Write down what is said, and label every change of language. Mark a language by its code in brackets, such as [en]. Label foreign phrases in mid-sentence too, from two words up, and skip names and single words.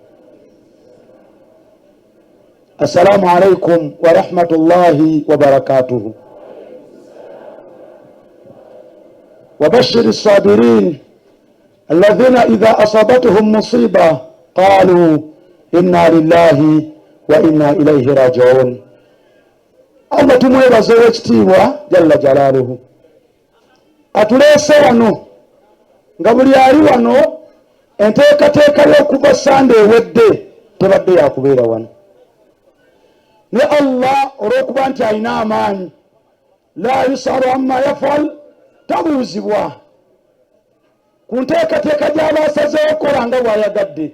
[ar] السلام عليكم ورحمة الله وبركاته. وبشر الصابرين الذين إذا أصابتهم مصيبة قالوا إنا لله وإنا إليه راجعون. [lg] Allah tumwebaze w'ekitiibwa [ar] جل جلاله [lg] atuleese wano nga buli ali wano enteekateeka y'okuva Sande ewedde tebadde yakubeera wano ne Allah olw'okuba nti alina amaanyi [ar] لا يسأل عما يفعل [lg] tabuuzibwa ku nteekateeka gy'abaasazeewo kola nga bw'ayagadde.